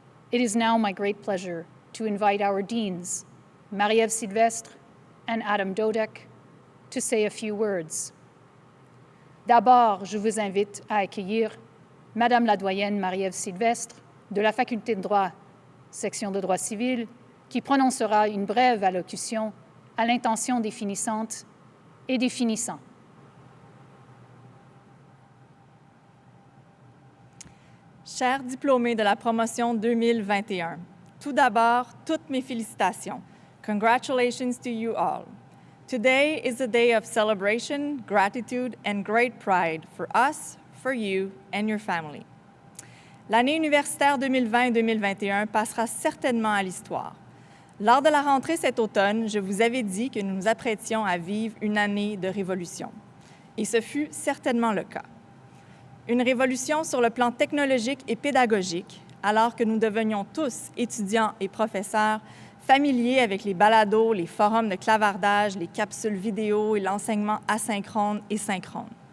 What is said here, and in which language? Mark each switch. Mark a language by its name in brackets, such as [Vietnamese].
[English] It is now my great pleasure to invite our deans, Marie-Ève Sylvestre and Adam Dodek, to say a few words. [French] D'abord, je vous invite à accueillir Madame la doyenne Marie-Ève Sylvestre de la Faculté de droit, section de droit civil, qui prononcera une brève allocution à l'intention des finissantes et des finissants. Chers diplômés de la promotion 2021, tout d'abord, toutes mes félicitations. [English] Congratulations to you all. Today is a day of celebration, gratitude, and great pride for us, for you, and your family. [French] L'année universitaire 2020-2021 passera certainement à l'histoire. Lors de la rentrée cet automne, je vous avais dit que nous nous apprêtions à vivre une année de révolution. Et ce fut certainement le cas. Une révolution sur le plan technologique et pédagogique, alors que nous devenions tous, étudiants et professeurs, familiers avec les balados, les forums de clavardage, les capsules vidéo et l'enseignement asynchrone et synchrone.